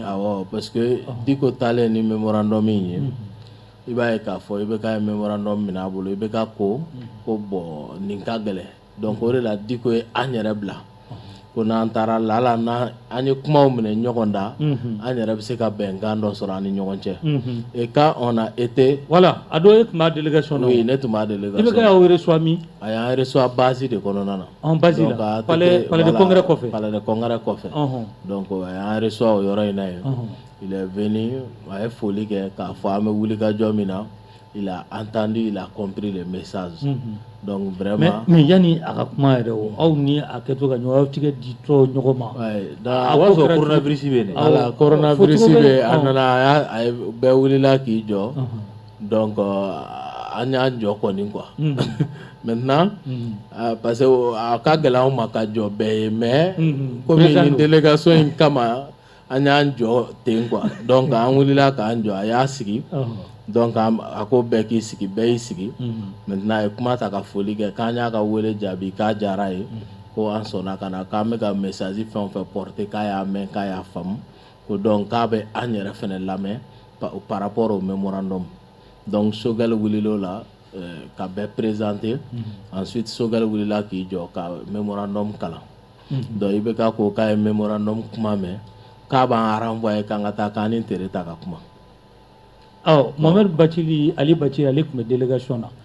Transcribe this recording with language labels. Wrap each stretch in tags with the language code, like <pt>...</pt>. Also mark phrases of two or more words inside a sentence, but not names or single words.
<bm>awɔ</bm> <fr>parce que</fr> <bm>Diko taalen ni memorandum min ye i b'a ye k'a fɔ IBK ye memorandum minɛ a bolo IBK ko bon nin ka gɛlɛn donc o de la Diko ye an yɛrɛ bila ko n'an taara la ala an ye kumaw minɛ ɲɔgɔn da an yɛrɛ bɛ se ka bɛnkan dɔ sɔrɔ an ni ɲɔgɔn cɛ</bm> <fr>et quand on a été</fr> <bm>voilà a dɔ e tun b'a délégation na oui ne tun b'a délégation IBK y'aw reçoit min a y'an reçoit base de kɔnɔna na base la palais de congrès kɔfɛ palais de congrès kɔfɛ donc a y'an reçoit o yɔrɔ in na yen</bm> <fr>il est venu</fr> <bm>a ye foli kɛ k'a fɔ an bɛ wulikajɔ min na</bm> <fr>il a entendu il a compris le message donc vraiment</fr> <bm>mais yani a ka kuma yɛrɛ o aw ni a kɛtɔ ka ɲɔgɔn aw tigɛ di tɔ ɲɔgɔn ma o b'a sɔrɔ coronavirus bɛ yen voilà coronavirus bɛ a nana a ye bɛɛ wulila k'i jɔ donc an y'an jɔ kɔni</bm> <fr>quoi maintenant parce que</fr> <bm>a ka gɛlɛn anw ma ka jɔ bɛɛ ye mais komi nin délégation in kama an y'an jɔ ten quoi donc an wulila k'an jɔ a y'a sigi donc a ko bɛɛ k'i sigi bɛɛ y'i sigi maintenant a ye kuma ta ka foli kɛ k'an y'a ka wele jaabi k'a diyara ye ko an sɔnna ka na k'an bɛ ka message fɛn o fɛn porter k'a y'a mɛn k'a y'a faamu ko donc k'a bɛ an yɛrɛ fana lamɛn</bm> <fr>par rapport au memorandum</fr> <bm>donc Choguel wulilo la ka bɛɛ présenter ensuite Choguel wulila k'i jɔ ka mémorandum kalan donc i bɛ k'a ko k'a ye mémorandum kuma mɛn k'a b'an renvoyer k'an ka taa k'an ni Tere ta ka kuma. Mohamed Bathily, Ali Bathily ale tun bɛ délégation na.</bm>